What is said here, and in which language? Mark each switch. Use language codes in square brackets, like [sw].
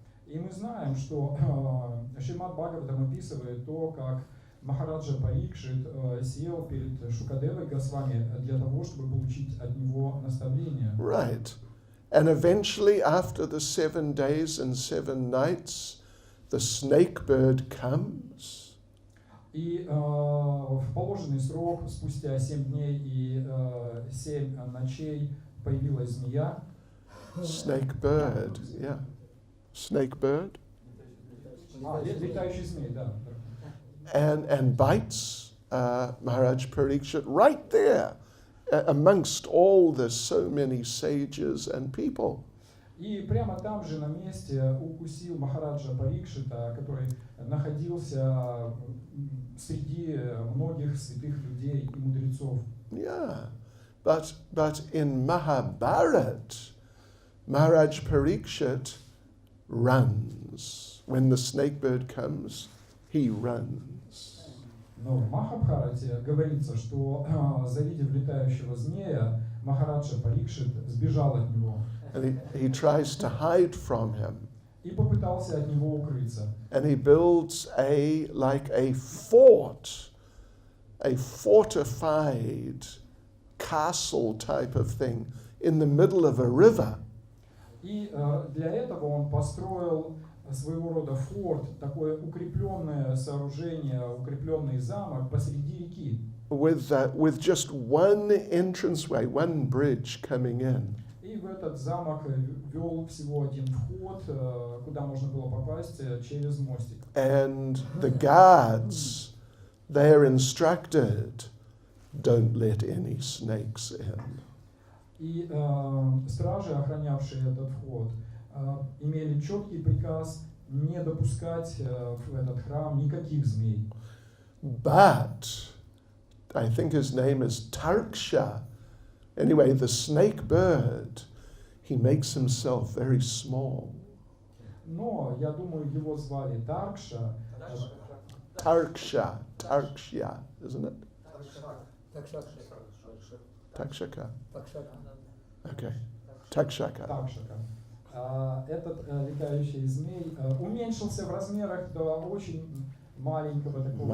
[ru] И мы знаем, что Шримад Бхагаватам описывает то, как Махараджа Парикшит сел перед Шукадевой Госвами для того, чтобы получить от него наставление. [en] Right. And eventually, after the 7 days and 7 nights, the snake bird comes. [ru] И в положенный срок, спустя 7 дней и 7 ночей, появилась змея. [en] Snake bird, yeah. Snake bird. [ru] Летающий змей, да. [en] And bites Maharaj Parikshit right there amongst all the so many sages and people. [ru] И прямо там же на месте укусил Махараджа Парикшита, который находился среди многих святых людей и мудрецов. [en] Yeah, but in Mahabharat, Maharaj Parikshit runs. When the snake bird comes, he runs. [ru] Но в Махабхарате говорится, что завидев летающего змея, Махараджа Парикшит сбежал от него. [en] And he tries to hide from him. [ru] И попытался от него укрыться. [en] And he builds a fort, a fortified castle type of thing in the middle of a river. [ru] И для этого он построил своего рода форт, такое укрепленное сооружение, укрепленный замок посреди реки. [en] with just one entranceway, one bridge coming in. [ru] И в этот замок вел всего один вход, куда можно было попасть через мостик. [en] And the guards, they're instructed, don't let any snakes in. [ru] И стражи, охранявшие этот вход, имели четкий приказ не допускать в этот храм никаких змей. [en] But I think his name is Tarksha. Anyway, the snake bird, he makes himself very small. [ru] Но, я думаю, его звали Таркша. [en] Tarksha, isn't it? Takshaka. Okay. Takshaka. [ru] Такшака. Этот летающий змей уменьшился в размерах до очень маленького такого